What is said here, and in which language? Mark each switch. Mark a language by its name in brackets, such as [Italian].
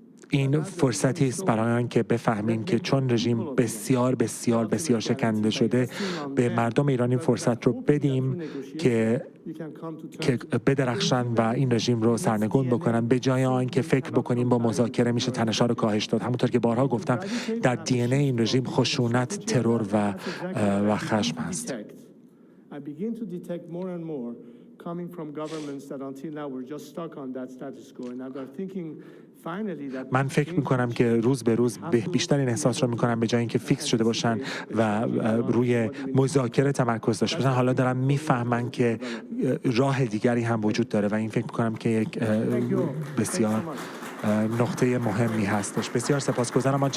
[Persian] این فرصتی است برای آنکه بفهمیم که چون رژیم بسیار بسیار بسیار شکننده شده به مردم ایران این فرصت رو بدیم که بدرخشن و این رژیم رو سرنگون بکنن، به جای آنکه فکر بکنیم با مذاکره میشه تنش‌ها رو کاهش داد. همونطور که بارها گفتم در دی ان ای این رژیم خشونت، ترور و خشم هست. [English] I begin to detect more and more coming from governments that until now were just stuck on that status quo and are thinking finally that [Persian] من فکر میکنم که روز به روز بیشتر این احساس رو میکنم به جای اینکه فیکس شده باشن و روی مذاکره تمرکز داشته باشن حالا دارن میفهمن که راه دیگری هم وجود داره و این فکر میکنم که یک بسیار نقطه مهمی هستش. بسیار سپاسگزارم.